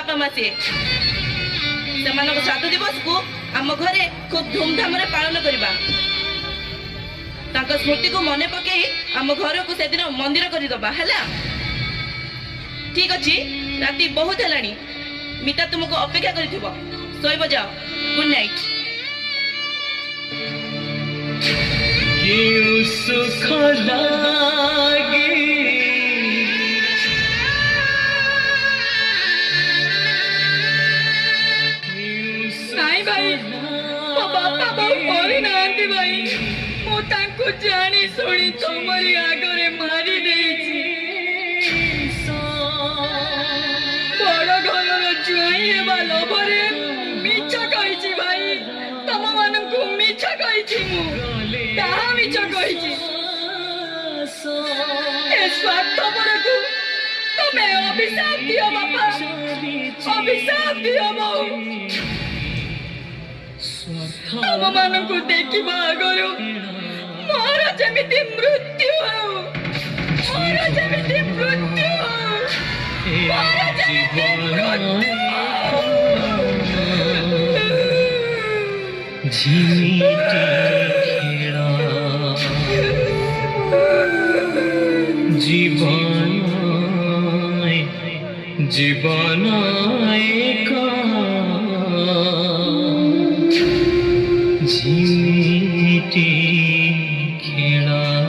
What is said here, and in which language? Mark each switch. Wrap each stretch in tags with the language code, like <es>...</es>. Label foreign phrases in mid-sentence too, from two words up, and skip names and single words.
<or>ବାପା ମା ସେ ସେମାନଙ୍କ ଶ୍ରାଦ୍ଧ ଦିବସ କୁ ଆମ ଘରେ ଖୁବ ଧୂମଧାମ ରେ ପାଳନ କରିବା ତାଙ୍କ ସ୍ମୃତି କୁ ମନେ ପକେଇ ଆମ ଘର କୁ ସେଦିନ ମନ୍ଦିର କରି ଦେବା ହେଲା ଠିକ ଅଛି ରାତି ବହୁତ ହେଲାଣି ମିତା ତୁମକୁ ଅପେକ୍ଷା କରିଥିବ ଶୋଇବ ଯାଅ</or> <en>good night</en> <or>କ୍ୟୋଁ ସୁଖ ଲାଗେ ନାଇଁ ଭାଇ ମୋ ବାପା ବହୁ ପରି ନାନ୍ତି ଭାଇ ମୁଁ ତାଙ୍କୁ ଜାଣି ଶୁଣି ତମରି ଆଗରେ ମାରି ଦେଇଛି ବଡ଼ ଘରର ଜ୍ୱାଇଁ ହେବା ଲୋଭରେ ମିଛ କହିଛି ଭାଇ ତମ ମାନଙ୍କୁ ମିଛ କହିଛି ମୁଁ ତାହା ମିଛ କହିଛି ଏ ସ୍ୱାର୍ଥପର କୁ ତମେ ଅଭିଶାପ ଦିଅ ବାପା ଅଭିଶାପ ଦିଅ ବହୁ ତମ ମାନଙ୍କୁ ଦେଖିବା ଆଗରୁ ମୋର ଯେମିତି ମୃତ୍ୟୁ ହେଉ ମୋର ଯେମିତି ମୃତ୍ୟୁ ହେଉ ମୋର ଯେମିତି ମୃତ୍ୟୁ हो मोर जेमिति मृत्यु हो मोर जेमिति मृत्यु ଝିମିଟି ଖେଳ ଜୀବନ ଏକ ଝିମିଟି ଖେଳ</or>